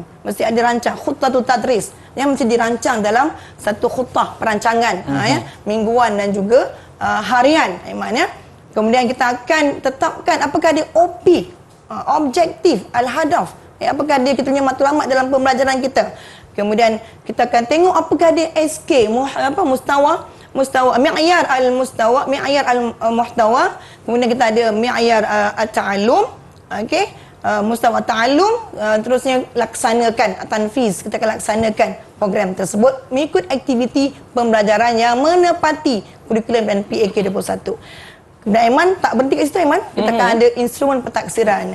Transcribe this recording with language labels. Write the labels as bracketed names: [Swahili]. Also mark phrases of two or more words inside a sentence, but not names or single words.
[Malay] Mesti ada rancang khutbah tadris yang mesti dirancang dalam satu khutbah perancangan ya, mingguan dan juga harian, Aiman ya. Kemudian kita akan tetapkan apakah dia OP, objektif, al-hadaf, apakah dia kita punya matlamat dalam pembelajaran kita. Kemudian kita akan tengok apakah dia SK, [Arabic] مستوى معيار المستوى، معيار المحتوى. [Malay] Kemudian kita ada [Arabic] معيار التعلم, [Malay] okey, [Arabic] مستوى تعلم, [Malay] terusnya laksanakan tanfiz, kita akan laksanakan program tersebut mengikut aktiviti pembelajaran yang menepati kurikulum dan PAK 21. Dan Aiman tak berhenti kat situ, Aiman. Kita akan ada instrumen pentaksiran.